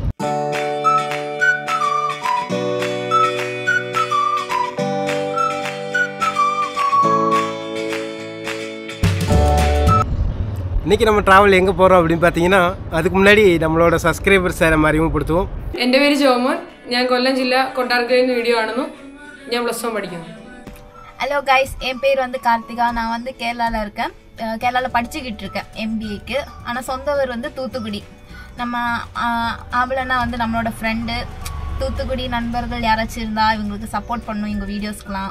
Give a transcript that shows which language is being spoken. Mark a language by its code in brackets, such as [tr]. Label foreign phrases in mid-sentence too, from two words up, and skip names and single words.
[ta] இன்னைக்கு நம்ம டிராவல் எங்க போறோம் அப்படினு பாத்தீங்கன்னா அதுக்கு முன்னாடி நம்மளோட சப்ஸ்கிரைபர்ஸ் எல்லாரும் அறிமுகப்படுத்துவோம். [ml] എൻ്റെ പേര് ജോമോൻ. ഞാൻ കൊല്ലം ജില്ല കൊട്ടാരക്കരയിൽ നിന്ന് വീഡിയോ കാണുന്നു. ഞാൻ +1 പഠിക്കുന്നു. [en] hello guys, [ta] என் பேர் வந்து கார்த்திகா. நான் வந்து கேரளாவில் இருக்கேன். கேரளாவில் படிச்சுக்கிட்டு இருக்கேன் MBAக்கு. ஆனால் சொந்த ஊர் வந்து தூத்துக்குடி. நம்ம ஆவலனா வந்து நம்மளோட ஃப்ரெண்டு. தூத்துக்குடி நண்பர்கள் யாராச்சும் இருந்தால் இவங்களுக்கு சப்போர்ட் பண்ணும் எங்கள் வீடியோஸ்க்கெலாம்.